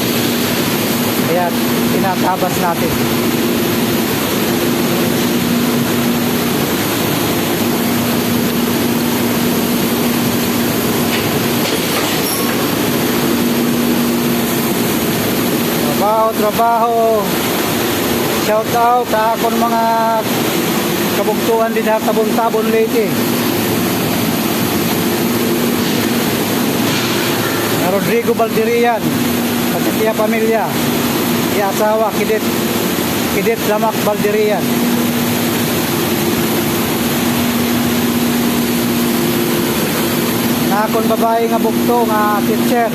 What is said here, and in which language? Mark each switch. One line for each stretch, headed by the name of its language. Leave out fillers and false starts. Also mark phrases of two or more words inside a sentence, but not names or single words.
Filipino: Kaya tinatabas natin. Trabaho.
Cebuano: Shout out sa akong mga kabugtuan din sa Tabon-Tabon Leyte. Na Rodrigo Baldirian, pati tiya pamilya, tiya asawa, Kidit Lamak Baldirian. Na akong babae nga bugto nga teacher.